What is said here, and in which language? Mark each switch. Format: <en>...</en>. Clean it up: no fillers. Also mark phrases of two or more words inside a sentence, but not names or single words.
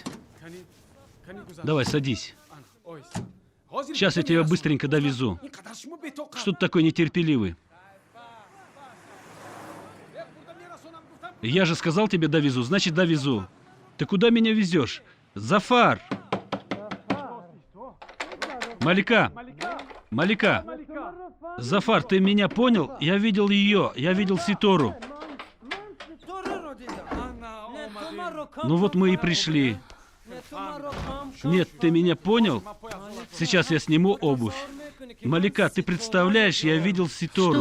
<ru>Давай, садись. Сейчас я тебя быстренько довезу. Что ты такой нетерпеливый? Я же сказал тебе довезу, значит довезу. Ты куда меня везешь? Зафар! Малика! Малика! Зафар, ты меня понял? Я видел ее, я видел Ситору. Ну вот мы и пришли. Нет, ты меня понял? Сейчас я сниму обувь. Малика, ты представляешь, я видел Ситору.</ru>